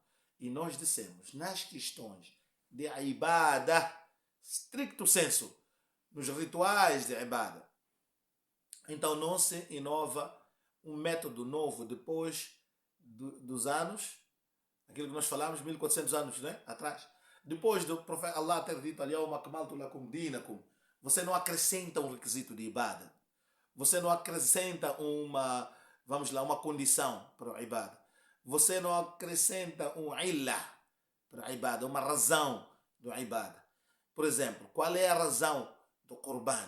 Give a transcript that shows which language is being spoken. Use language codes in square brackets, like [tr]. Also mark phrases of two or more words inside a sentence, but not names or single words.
[pt] E nós dissemos, nas questões de ibada, [la] stricto senso, [pt] nos rituais de ibada. Então não se inova um método novo depois dos anos, aquilo que nós falamos, 1400 anos, né? Atrás. Depois do profeta Allah ter dito, [ar] اليوم أكملت لكم دينكم, [pt] você não acrescenta um requisito de ibada. Você não acrescenta vamos lá, uma condição para o ibada. Você não acrescenta um illah para a ibada, uma razão do ibada. Por exemplo, qual é a razão do Qurban?